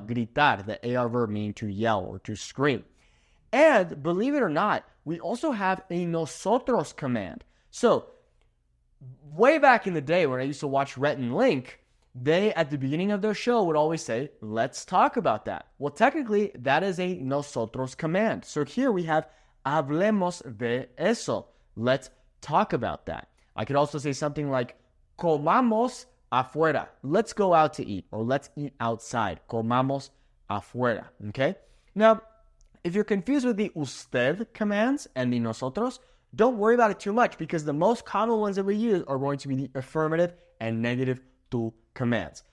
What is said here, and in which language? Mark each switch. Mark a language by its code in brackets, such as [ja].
[en] Gritar, the AR verb meaning to yell or to scream. And believe it or not, we also have a nosotros command. So, way back in the day when I used to watch Rhett and Link, they, at the beginning of their show, would always say, let's talk about that. Well, technically, that is a nosotros command. So here we have, [es] hablemos de eso. [en] Let's talk about that. I could also say something like, [es] comamos afuera. [en] Let's go out to eat, or let's eat outside. [es] Comamos afuera, [en] okay? Now, if you're confused with the usted commands and the nosotros, don't worry about it too much because the most common ones that we use are going to be the affirmative and negative tú commands.